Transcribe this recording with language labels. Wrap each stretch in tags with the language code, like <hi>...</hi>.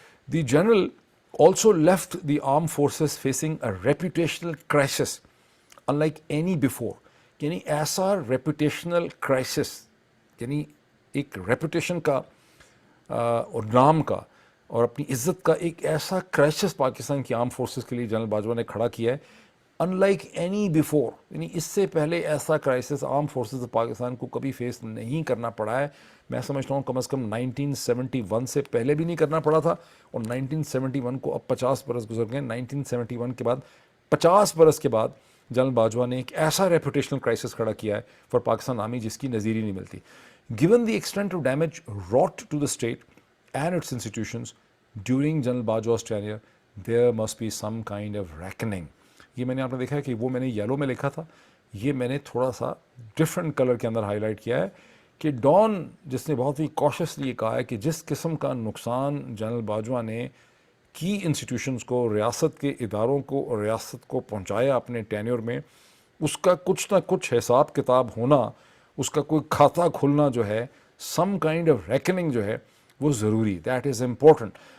<en>The general also left the armed forces facing a reputational crisis unlike any before.</en> <hi>यानी ऐसा reputational crisis, यानी एक reputation का और नाम का और अपनी इज्जत का एक ऐसा क्राइसिस पाकिस्तान की आर्म फोर्सेस के लिए जनरल बाजवा ने खड़ा किया है अनलाइक एनी बिफोर. यानी इससे पहले ऐसा क्राइसिस आर्म फोर्सेस पाकिस्तान को कभी फेस नहीं करना पड़ा है. मैं समझता हूँ कम से कम 1971 से पहले भी नहीं करना पड़ा था, और 1971 को अब 50 बरस गुजर गए. 1971 के बाद 50 बरस के बाद जनरल बाजवा ने एक ऐसा रेपुटेशनल क्राइसिस खड़ा किया है फॉर पाकिस्तान आर्मी जिसकी नज़ीर नहीं मिलती.</hi> <en>Given the extent of damage wrought to the state and its institutions during General Bajwa's tenure, there must be some kind of reckoning.</en> <hi>ये मैंने आपने देखा है कि वो मैंने येलो में लिखा था, ये मैंने थोड़ा सा डिफरेंट कलर के अंदर हाईलाइट किया है कि डॉन जिसने बहुत ही कॉशियसली कहा है कि जिस किस्म का नुकसान जनरल बाजवा ने की इंस्टीट्यूशंस को, रियासत के इदारों को और रियासत को पहुंचाया अपने टेन्योर में, उसका कुछ ना कुछ हिसाब किताब होना, उसका कोई खाता खुलना जो है, सम काइंड ऑफ रेकनिंग जो है वो ज़रूरी. That is important.</hi>